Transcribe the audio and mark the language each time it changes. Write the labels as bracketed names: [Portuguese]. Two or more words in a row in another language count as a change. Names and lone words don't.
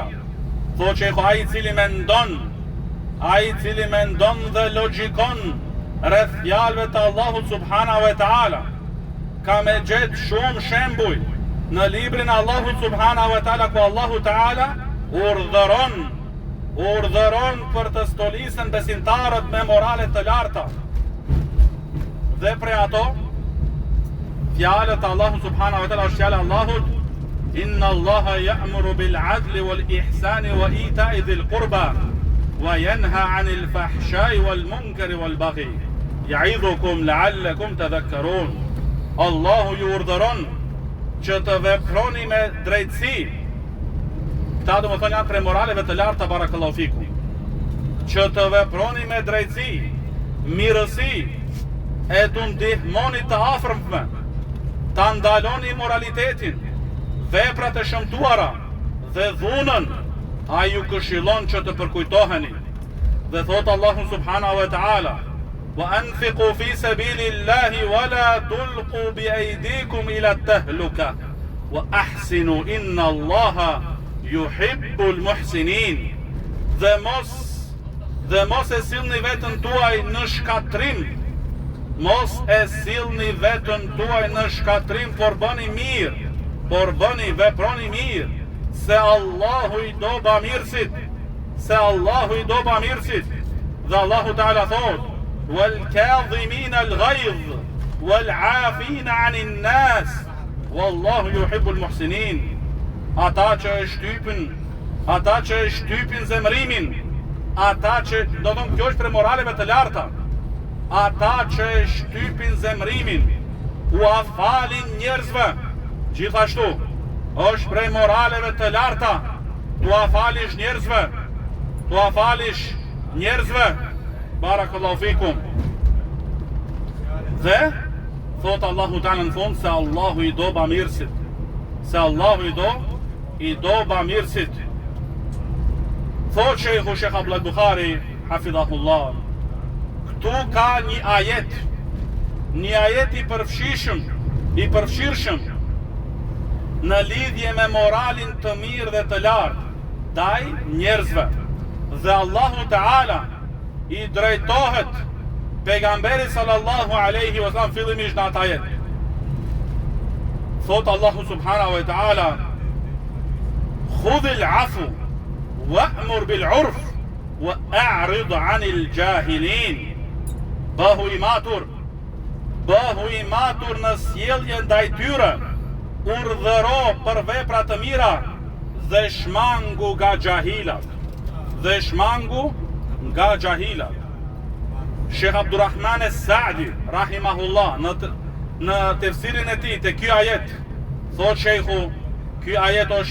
[Albanian] Thot shehu, ai I cili mendon dhe logjikon rreth fjalëve të Allahut [Arabic] سبحانه وتعالى, [Albanian] ka me gjetë shumë shembuj në librin Allahut [Arabic] سبحانه وتعالى, [Albanian] ku Allahu taala urdhëron për të stolisen besimtarët me morale të larta. Dhe prej ato fjalët e Allahut [Arabic] سبحانه وتعالى [Albanian] është fjala e Allahut: [Arabic] إن الله يأمر بالعدل والإحسان وإيتاء ذي القربى وينهى عن الفحشاء والمنكر والبغي يعظكم لعلكم تذكرون. [Albanian] Allahu ju urdhëron që të veproni me drejtësi. Këta do më thonë janë prej moraleve të larta, [Arabic] بارك الله فيكم. [Albanian] Që të veproni me drejtësi, mirësi, e të ndihmoni të afërmve, ta ndaloni moralitetin, veprat e shëmtuara dhe dhunën, a ju këshillon që të përkujtoheni. Dhe thot Allahu [Arabic] سبحانه وتعالى وأنفقوا في سبيل الله ولا تلقوا بأيديكم إلى التهلكة وأحسنوا إن الله يحب المحسنين. [Albanian] Dhe mos e sillni veten tuaj në shkatrim. Mos e sillni veten tuaj në shkatrim, por bëni mirë, por veproni mirë, se Allahu i do bamirësit. Se Allahu i do bamirësit. Dhe [Arabic] الله تعالى [Albanian] thot: [Arabic] "والكاظمين الغيظ والعافين عن الناس والله يحب المحسنين." [Albanian] Ata që e shtypin zemrimin, ata që, do të thonë, kjo është për moraleve të larta. Ata që e shtypin zemrimin, u afalin njerëzve. Gjithashtu, është prej moraleve të larta, tu afalish njerëzve. [Arabic] بارك الله فيكم. [Albanian] Dhe thot [Arabic] الله تعالى [Albanian] në fund se Allahu i do bamirësit. Se Allahu i do bamirësit. Thot Shejhu Shekh Abdullah Bukhari, hafidhahullah, këtu ka një ajet i përfshirshëm në lidhje me moralin të mirë dhe të lartë ndaj njerëzve. Dhe [Arabic] الله تعالى [Albanian] i drejtohet pejgamberit [Arabic] صلى الله عليه وسلم [Albanian] fillimisht në atë ajet. [Arabic] Thot الله سبحانه وتعالى خذ العفو وأمر بالعرف وأعرض عن الجاهلين." [Albanian] Bëhu i matur në sjellje ndaj tyre, urdhëro për vepra të mira dhe shmangu nga gjahilat. Shekh Abdurrahman Es-Sa'di rahimahullah në tefsirin e tij te ky ajet thot shejhu, ky ajet është